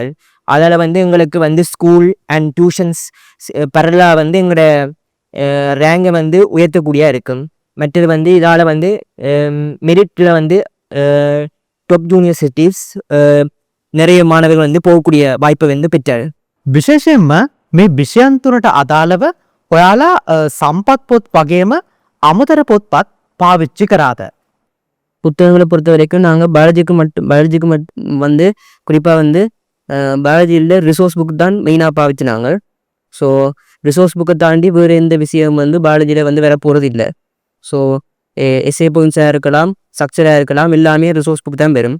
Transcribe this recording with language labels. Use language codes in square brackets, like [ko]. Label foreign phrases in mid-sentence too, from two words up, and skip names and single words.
[ta] அதால் வந்து எங்களுக்கு வந்து [en] school and tuitions [ta] பரலாக வந்து எங்களோட ரேங்கை வந்து உயர்த்தக்கூடிய இருக்கும். மற்றது வந்து இதால் வந்து மெரிட்டில் வந்து [en] top universities [ta] நிறைய மாணவர்கள் வந்து போகக்கூடிய வாய்ப்பை வந்து பெற்றார். [si] විශේෂයෙන්ම මේ විෂයන් තුනට අදාළව ඔයාලා සම්පත් පොත් වගේම අමතර පොත්පත් පාවිච්චි කරාද? [ta] புத்தகங்களை பொறுத்த வரைக்கும் நாங்கள் பயாலஜிக்கு வந்து குறிப்பாக வந்து பயாலஜியில் [en] resource book [ta] தான் மெயினாக பாவிச்சினாங்க. ஸோ [en] resource book [ta] தாண்டி வேறு எந்த விஷயம் வந்து பயாலஜியில் வந்து வர போகிறது இல்லை. ஸோ [en] SA points [ta] இருக்கலாம், ஸ்ட்ரக்சராக இருக்கலாம், எல்லாமே [en] resource book [ta] தான் வரும்.